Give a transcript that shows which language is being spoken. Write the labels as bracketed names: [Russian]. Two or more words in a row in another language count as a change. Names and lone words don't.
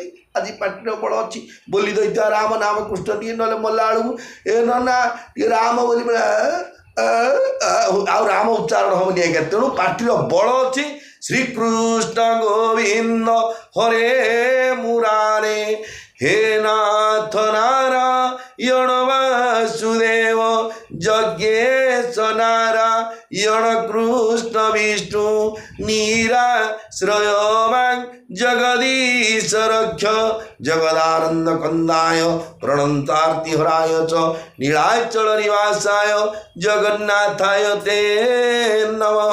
[Odia] ଆଜି ପାଟିର ବଳ ଅଛି ବୋଲି ଦେଇଥିବା ରାମ ନାମ କୃଷ୍ଣ ଟିକେ ନହେଲେ ମଲା ବେଳକୁ ଏ ନା ଟିକେ ରାମ ବୋଲି ଆଉ ରାମ ଉଚ୍ଚାରଣ ହେବନି ଆଜ୍ଞା। ତେଣୁ ପାଟିର ବଳ ଅଛି। [Sanskrit] ଶ୍ରୀକୃଷ୍ଣ ଗୋବିନ୍ଦ ହରେ ମୁରାରେ हे नाथ नारायण वासुदेव यज्ञेश नारायण कृष्ण विष्णु निराश्रय मां जगदीश रक्ष जगदानंद कंदाय प्रणंतार्तिहराय च नीलाचल निवासाय जगन्नाथाय ते नमः।